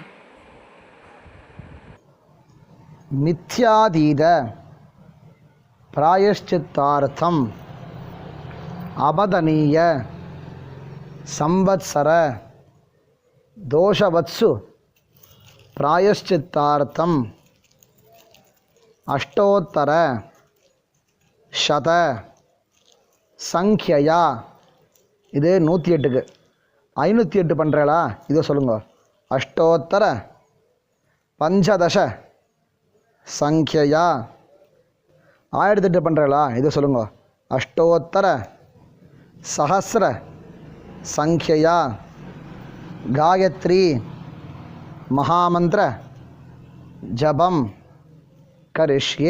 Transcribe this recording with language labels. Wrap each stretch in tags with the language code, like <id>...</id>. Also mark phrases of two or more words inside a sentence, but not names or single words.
<sa>मिथ्यातीत प्रायश्चित्तार्थम अवदनीय संवत्सर दोषवत्सु प्रायश्चित्तार्थम अष्टोत्तर शत संख्यया</sa> <ta>இது 108க்கு 508 பண்ணுறீங்களா இதை சொல்லுங்க.</ta> <sa>अष्टोत्तर पञ्चदश संख्या</sa> <ta>1008 பண்ணுறீங்களா இதை சொல்லுங்க.</ta> <sa>अष्टोत्तर सहस्र संख्या गायत्री महामन्त्र जपं करिष्ये.</sa>